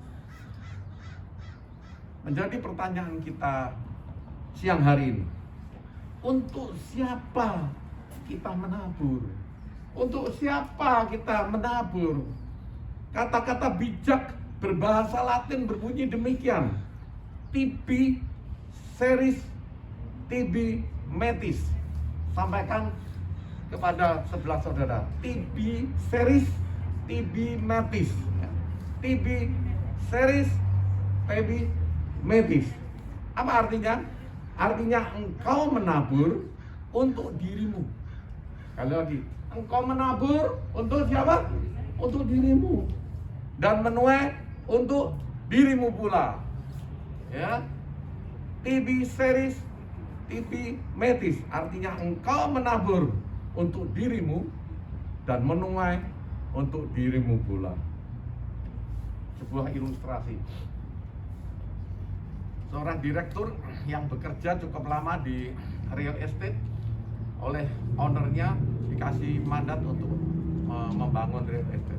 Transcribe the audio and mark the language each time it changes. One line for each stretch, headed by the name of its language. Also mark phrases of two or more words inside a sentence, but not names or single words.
Indonesian: Menjadi pertanyaan kita siang hari ini. Untuk siapa kita menabur? Untuk siapa kita menabur? Kata-kata bijak berbahasa Latin berbunyi demikian.
Latin: Tibi seris tibi metis.
Indonesian: Sampaikan kepada sebelah saudara.
Latin: Tibi seris tibi metis. Tibi seris tibi metis.
Indonesian: Apa artinya? Artinya engkau menabur untuk dirimu. Kali lagi, engkau menabur untuk siapa? Untuk dirimu. Dan menuai untuk dirimu pula. Ya.
Latin: Tibi seris tibi metis.
Indonesian: Artinya engkau menabur untuk dirimu dan menuai untuk dirimu pula. Sebuah ilustrasi. Seorang direktur yang bekerja cukup lama di
English: real estate,
Indonesian: oleh ownernya dikasih mandat untuk membangun
English: real estate.